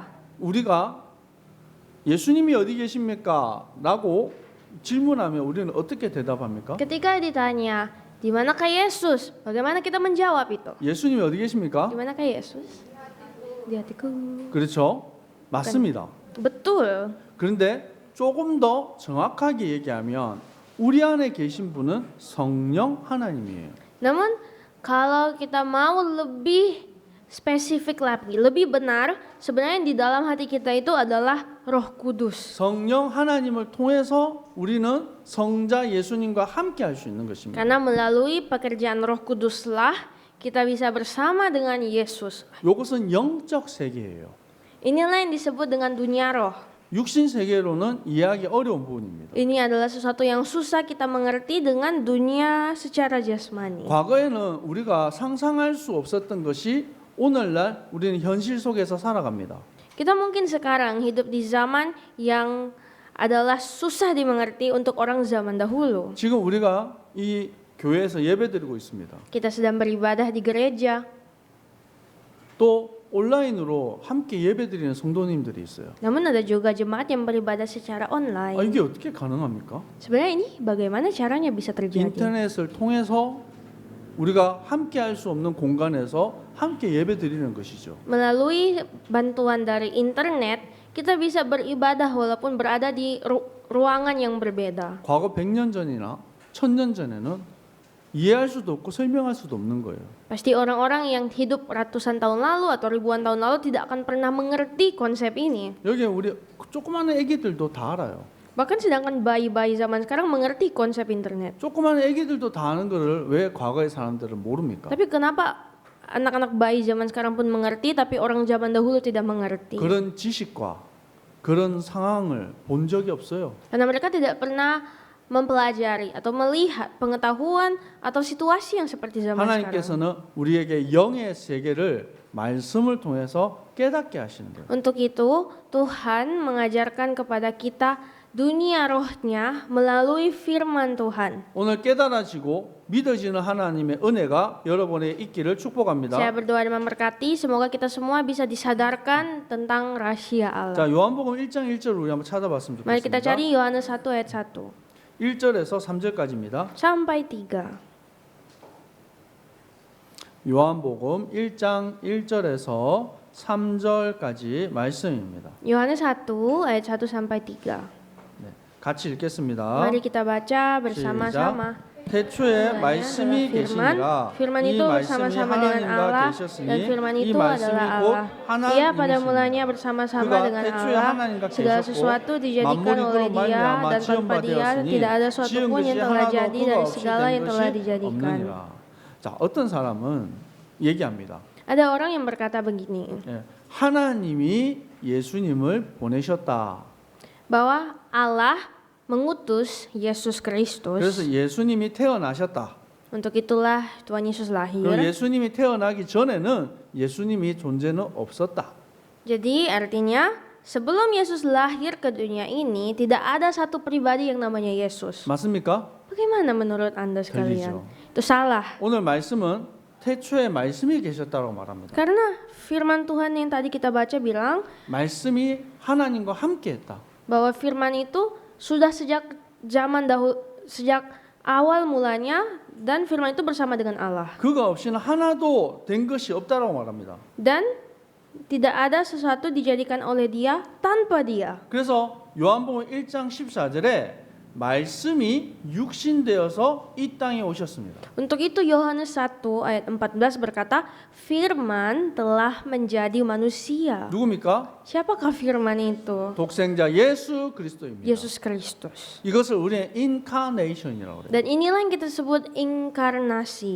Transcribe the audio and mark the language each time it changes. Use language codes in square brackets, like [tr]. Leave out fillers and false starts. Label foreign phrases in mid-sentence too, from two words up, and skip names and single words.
[ko] 우리가 예수님이 어디 계십니까? 라고 질문하면 우리는 어떻게 대답합니까? [id] Ketika ditanya, di manakah Yesus? Bagaimana kita menjawab itu? [ko] 예수님이 어디 계십니까? [id] Di manakah Yesus? Di hatiku. [ko] 그렇죠? 맞습니다. [id] Betul. [ko] 그런데 조금 더 정확하게 얘기하면 우리 안에 계신 분은 성령 하나님이에요. [id] Namun kalau kita mau lebih spesifik lagi, lebih benar, sebenarnya di dalam hati kita itu adalah Roh Kudus. [ko] 성령 하나님을 통해서 우리는 성자 예수님과 함께 할 수 있는 것입니다. [id] Karena melalui pekerjaan Roh Kuduslah kita bisa bersama dengan Yesus. [ko] 이것은 영적 세계예요. [id] Inilah yang disebut dengan dunia roh. [ko] 육신 세계로는 이해하기 어려운 부분입니다. [id] Ini adalah sesuatu yang susah kita mengerti dengan dunia secara jasmani. [ko] 과거에는 우리가 상상할 수 없었던 것이 오늘날 우리는 현실 속에서 살아갑니다. [id] Kita mungkin sekarang hidup di zaman yang adalah susah dimengerti untuk orang zaman dahulu. [ko] 지금 우리가 이 교회에서 예배드리고 있습니다. [id] Kita sedang beribadah di gereja. [ko] 또 온라인으로 함께 예배드리는 성도님들이 있어요. [id] Namun ada juga jemaat yang beribadah secara online. [ko] 이게 어떻게 가능합니까? [id] Sebenarnya ini bagaimana caranya bisa terjadi? [ko] 인터넷을 통해서 우리가 함께 할 수 없는 공간에서 함께 예배드리는 것이죠. [id] Melalui bantuan dari internet, kita bisa beribadah walaupun berada di ruangan yang berbeda. [ko] 과거 100년 전이나 1000년 전에는 이해할 수도 없고 설명할 수도 없는 거예요. [id] Pasti orang-orang yang hidup ratusan tahun lalu atau ribuan tahun lalu tidak akan pernah mengerti konsep ini. [ko] 여기 우리 조그마한 애기들도 다 알아요. [id] Bahkan sedangkan bayi-bayi zaman sekarang mengerti konsep internet. [ko] 조그마한 애기들도 다 아는 거를 왜 과거의 사람들은 모릅니까? [id] Tapi kenapa anak-anak bayi zaman sekarang pun mengerti, tapi orang zaman dahulu tidak mengerti? [ko] 그런 지식과 그런 상황을 본 적이 없어요. [id] Karena mereka tidak pernah mempelajari atau melihat pengetahuan atau situasi yang seperti zaman sekarang. [ko] 하나님께서는 우리에게 영의 세계를 말씀을 통해서 깨닫게 하시는 거예요. [id] Untuk itu, Tuhan mengajarkan kepada kita dunia rohnya melalui firman Tuhan. [ko] 오늘 깨달아지고 믿어지는 하나님의 은혜가 여러분에 있기를 축복합니다. [id] Saya berdoa dan memberkati, semoga kita semua bisa disadarkan tentang rahasia Allah. [ko] 자, 요한복음 1장 1절 우리 한번 찾아봤으면 [id] Mari kita [ko] 좋겠습니다. [id] cari Yohanes 1 ayat 1 [ko] 1절에서 3절까지입니다. [id] sampai 3. [ko] 요한복음 1장 1절에서 3절까지 말씀입니다. [id] Yohanes 1 ayat 1 sampai 3. [ko] 네, 같이 읽겠습니다. [id] Mari kita baca bersama-sama. [ko] 태초에 말씀이 계시니라 [id] Firman [ko] 이 [id] itu [ko] 말씀이 [id] bersama-sama dengan Allah [ko] 하나님과 [id] dan [ko] 계셨으니 [id] firman [ko] 이 [id] itu [ko] 말씀이 [id] adalah [ko] 곧 [id] Allah. Dia pada [ko] 하나님이시니 [id] mulanya bersama-sama [ko] 그가 [id] dengan [ko] 태초에 [id] Allah. [ko] 하나님과 [id] Segala [ko] 계셨고 [id] sesuatu dijadikan [ko] 만물이 [id] oleh [ko] 그로 [id] Dia [ko] 말미암아 [id] dan tanpa Dia [ko] 지음받았으니 [id] tidak ada suatu [ko] 지은 [id] pun yang [ko] 것이 [id] telah [ko] 하나도 [id] jadi [ko] 그가 [id] dari [ko] 없이 [id] segala [ko] 된 [id] yang telah [ko] 것이 [id] dijadikan. [ko] 없느니라. 자, 어떤 사람은 얘기합니다. [id] Ada orang yang berkata begini, [ko] 예, 하나님이 예수님을 보내셨다. [id] bahwa Allah mengutus Yesus [ko] 그래서 [id] Kristus. [ko] 예수님이 태어나셨다. [id] Untuk itulah Tuhan Yesus lahir. [ko] 그럼 예수님이 태어나기 전에는 예수님이 존재는 없었다. [id] Jadi artinya sebelum Yesus lahir ke dunia ini tidak ada satu pribadi yang namanya Yesus. [ko] 맞습니까? [id] Bagaimana menurut Anda sekalian? [ko] 들리죠. [id] Itu salah. [ko] 오늘 말씀은 태초에 말씀이 계셨다고 말합니다. [id] Karena firman Tuhan yang tadi kita baca bilang [ko] 말씀이 하나님과 함께했다. [id] bahwa firman itu sudah sejak zaman dahulu, sejak awal mulanya, dan firman itu bersama dengan Allah. [ko] 그가 없이는 하나도 된 것이 없다라고 말합니다. [id] Dan tidak ada sesuatu dijadikan oleh Dia tanpa Dia. [ko] 그래서 요한복음 1장 14절에 말씀이 육신되어서 이 땅에 오셨습니다. [id] Untuk itu Yohanes 1 ayat 14 berkata, firman telah menjadi manusia. [ko] 누굽니까? [id] Siapakah firman itu? [ko] 독생자 예수 그리스도입니다. [id] Yesus Kristus. [ko] 이것을 우리는 인카네이션이라고 그래요. [id] Dan inilah yang kita sebut inkarnasi.